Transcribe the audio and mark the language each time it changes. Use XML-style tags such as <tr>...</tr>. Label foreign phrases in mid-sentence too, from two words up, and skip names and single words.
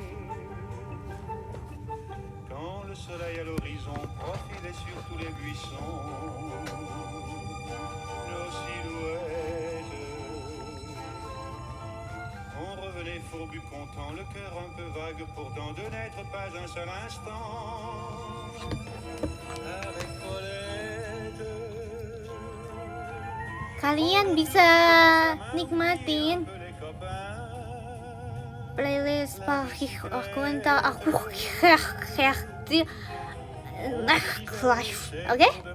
<fr>Quand le soleil à l'horizon profilait sur tous les buissons, nos silhouettes. On revenait fourbu content, le cœur un peu vague pourtant de n'être pas un seul instant avec Paulette.</fr> <id>Kalian bisa nikmatin playlist Paris aku entah aku di live, oke?</id>